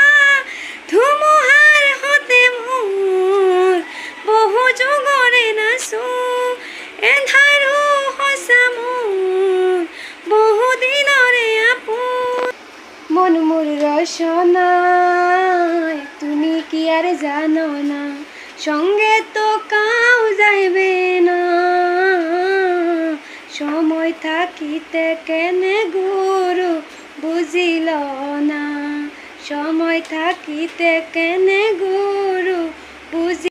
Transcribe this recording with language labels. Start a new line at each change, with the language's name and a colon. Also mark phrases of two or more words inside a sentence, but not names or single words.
Assamese: ধুমুহাৰ সতে মোৰ বহু যুগৰে নাচো, এন্ধাৰো সঁচা মোৰ বহু দিনৰে আপোন।
Bangla: মন মোৰ রসনায় তুমি কি আর জানো না, সঙ্গে তো কাউ যাইবে না। সময় থাকিতে কেনে গুরু বুঝিল না, সময় থাকিতে কেনে গুরু বুঝি